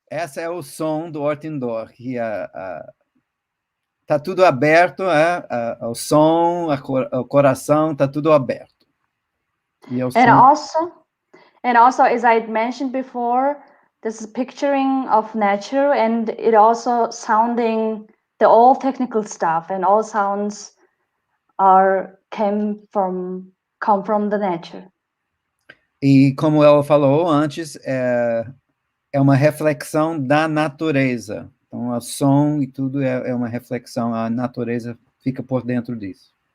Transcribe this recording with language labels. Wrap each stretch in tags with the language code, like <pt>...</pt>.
<pt>Esse é o som do Urtiin Duu, que tá tudo aberto, o som, o coração, tá tudo aberto. E é o som...</pt> <en>And also, as I mentioned before, this is picturing of nature, and it also sounding the all technical stuff, and all sounds come from the nature.</en> <pt>E como ela falou antes, é uma reflexão da natureza. Então, o som e tudo é uma reflexão, a natureza fica por dentro disso.</pt>